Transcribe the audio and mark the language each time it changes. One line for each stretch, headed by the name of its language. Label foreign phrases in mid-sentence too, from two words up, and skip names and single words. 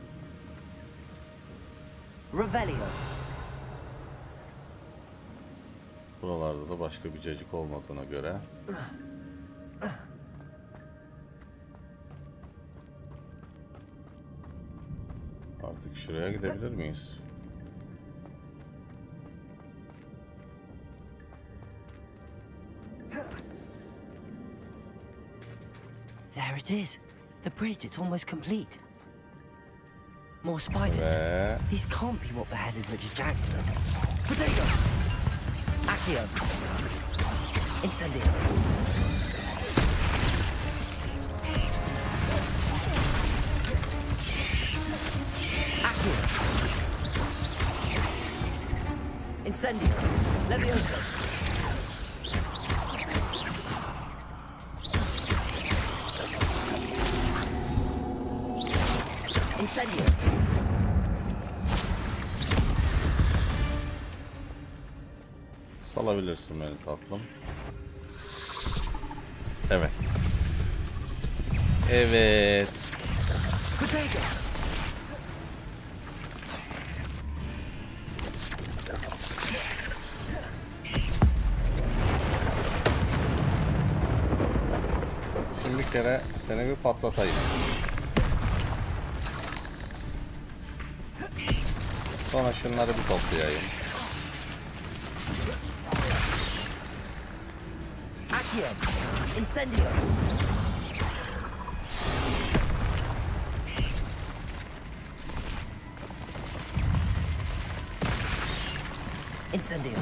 Turkish: Revelio. Buralarda da başka bir cacık olmadığına göre. Artık şuraya gidebilir miyiz?
English: There it is. The bridge, it's almost complete. More spiders. These can't be what beheaded Richard Jackdaw. Potato!
Turkish: Accio. Incendio. Accio. Incendio. Levioso. Incendio. Salabilirsin beni tatlım. Evet. Evet. Şimdi bir kere seni bir patlatayım. Sonra şunları bir toplayayım. Accio. Incendio. Incendio.